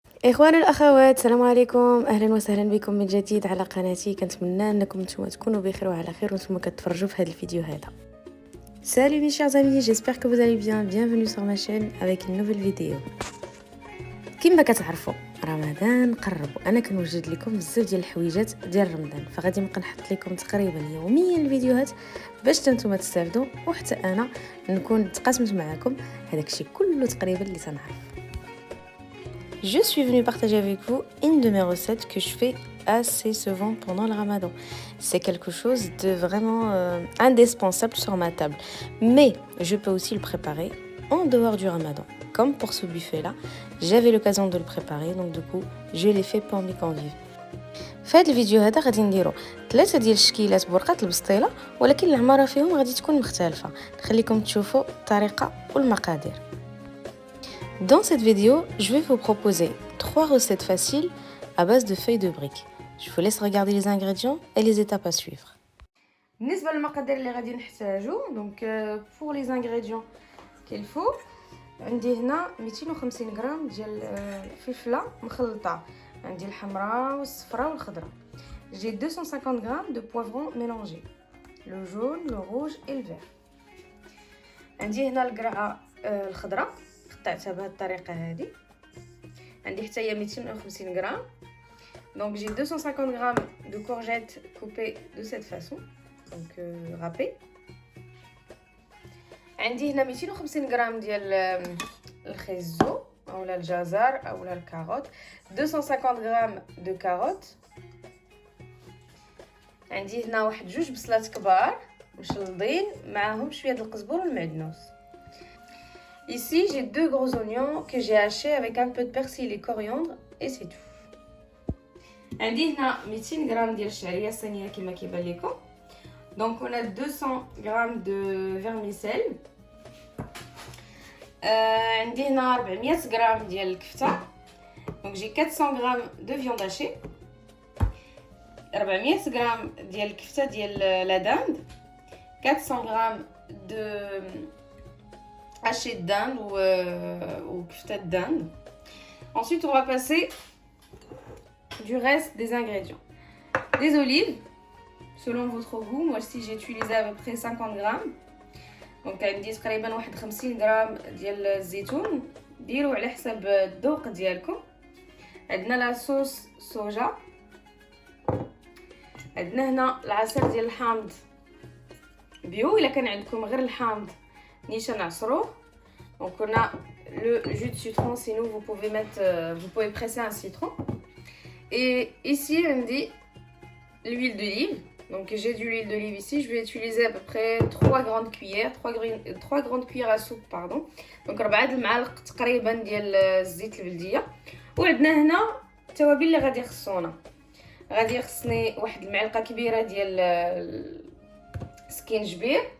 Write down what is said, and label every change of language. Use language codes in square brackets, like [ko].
[ar] إخواني الأخوات، السلام عليكم، أهلا وسهلا بكم من جديد على قناتي. كنتمنى أنكم نتوما تكونوا بخير وعلى خير وانتم كتفرجوا في هذا الفيديو هذا. [fr] Salut mes chers amis, j'espère que vous allez bien. Bienvenue sur ma chaîne avec une nouvelle vidéo. [ar] كما كتعرفوا رمضان قرب، انا كنوجد لكم بزاف ديال الحويجات ديال رمضان، فغادي نبقى نحط لكم تقريبا يوميا الفيديوهات باش نتوما تستافدوا وحتى انا نكون تقاسمت معكم هذاك الشيء كله تقريبا اللي تنعرف. [fr] Je suis venue partager avec vous une de mes recettes que je fais assez souvent pendant le ramadan. C'est quelque chose de vraiment indispensable sur ma table. Mais je peux aussi le préparer en dehors du ramadan. Comme pour ce buffet-là, j'avais l'occasion de le préparer, donc du coup, je l'ai fait pour mes convives. [ar] في هذا الفيديو هذا غادي نديرو 3 ديال الشكيلات بورقات البسطيله، ولكن العماره فيهم غادي تكون مختلفه. نخليكم تشوفوا الطريقه والمقادير. [fr] Dans cette vidéo, je vais vous proposer 3 recettes faciles à base de feuilles de briques. Je vous laisse regarder les ingrédients et les étapes à suivre. [ar] بالنسبة للمقادير اللي غادي نحتاجو، [fr] donc pour les ingrédients qu'il faut، [ar] عندي هنا 250 غرام ديال الفلفلة مخلطة، عندي الحمراء والصفراء والخضراء. [fr] J'ai 250 grammes de poivrons mélangés, le jaune, le rouge et le vert. [ar] عندي هنا القرعة الخضراء قطعتها بهذه الطريقه هذه. عندي حتى هي 250 غرام. [fr] Donc j'ai 250 grammes de courgettes coupées de cette façon, donc râpées. [ar] عندي هنا 250 غرام ديال الخيزو اولا الجزر اولا الكاروت. [fr] 250 غرام de carottes. [ar] عندي هنا واحد 2 بصلات كبار مشلضين معاهم شويه د القزبر والمعدنوس. [fr] Ici, j'ai 2 gros oignons que j'ai hachés avec un peu de persil et coriandre et c'est tout. [ar] عندي هنا 200 غرام ديال الشعريه الصينيه كما كيبان لكم. [fr] Donc on a 200 grammes de vermicelle. [ar] عندي هنا 400 غرام ديال الكفته. [fr] Donc j'ai 400 grammes de viande hachée. [ar] 400 غرام ديال الكفته ديال la dinde. [fr] 400 grammes de haché de dinde ou kefta de dinde. Ensuite, on va passer du reste des ingrédients. Des olives, selon votre goût. Moi, ici, j'ai utilisé à peu près 50 grammes. [ar] Donc, عندي تقريبا 51 غرام ديال الزيتون. ديروا على حسب الذوق ديالكم. عندنا لا صوص صوجا. عندنا هنا العصير ديال الحامض بيو، الا كان عندكم غير الحامض نيشان نعصروه. [fr] Donc on a le jus de citron, sinon vous pouvez presser un citron. Et ici on dit l'huile d'olive. Donc j'ai de l'huile d'olive ici, je vais utiliser à peu près 3 grandes cuillères, 3 grandes cuillères à soupe pardon. [ar] Donc 4 المعالق تقريبا ديال الزيت البلديه. وعندنا هنا التوابل اللي غادي يخصونا. غادي يخصني واحد المعلقه كبيره ديال سكينجبير.